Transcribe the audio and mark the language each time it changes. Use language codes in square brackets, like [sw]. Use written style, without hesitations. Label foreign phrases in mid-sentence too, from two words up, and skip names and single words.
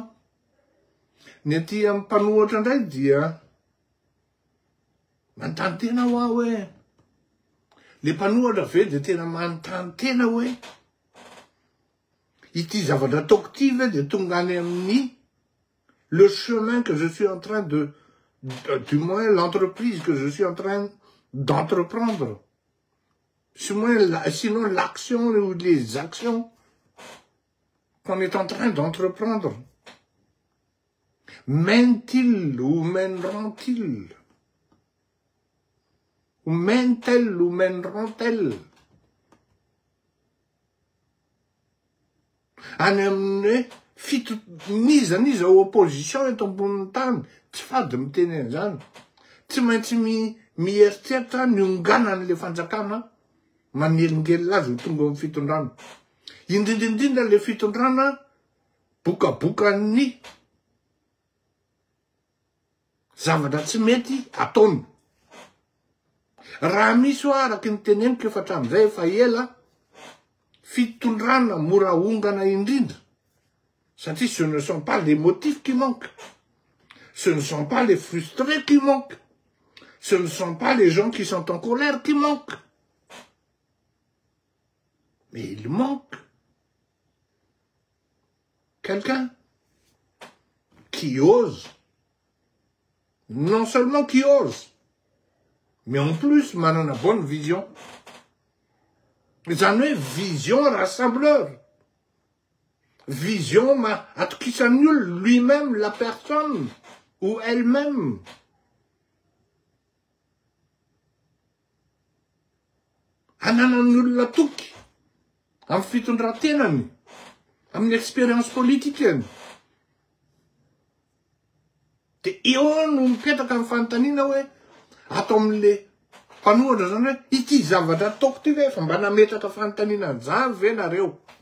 [mg] Ny aty amin'ny mpanohatra indray dia manontany tena ho hoe le mpanohatra ve de tena manontany tena hoe ity zavatra ataoko ty ve de tonga any amin'ny le [fr] chemin que je suis en train du moins l'entreprise que je suis en train d'entreprendre, sinon l'action ou les actions qu'on est en train d'entreprendre, mène-t-il ou mèneront-ils, ou mène-t-elle ou mèneront-elles [mg] any amin'ny nizaniza opposition eto amboniny tany, tsy fady miteny an'izany, tsy maintsy mieritreritra ny onganan'le fanjakana manelingelina azy ho tonga amin'ny fitondrana. Indrindrindrindra le fitondrana bokabokan'ny zavatra tsy mety ataony. Raha misy ho araky ny teneniko efa hatramin'izay efa ela, fitondrana mora ongana indrindra. [fr] Satria ce ne sont pas les motifs qui manquent. Ce ne sont pas les frustrés qui manquent. Ce ne sont pas les gens qui sont en colère qui manquent. Mais il manque quelqu'un qui ose. Non seulement qui ose, mais en plus, manana bonne vision. [mg] Zany hoe [fr] vision rassembleur. [mg] Vision atokisan'ny olona [fr] lui-même, la personne ou elle-même. [mg] Ananan'ny olona toky amin'ny fitondrantenany, amin'ny expérience politikeny. De eo no mipetraka amin'ny fanontaniana hoe atao amin'le mpanohatra zany hoe ity zavatra ataoko ty ve fa mba nametraka fanontaniana an'izany ve nareo?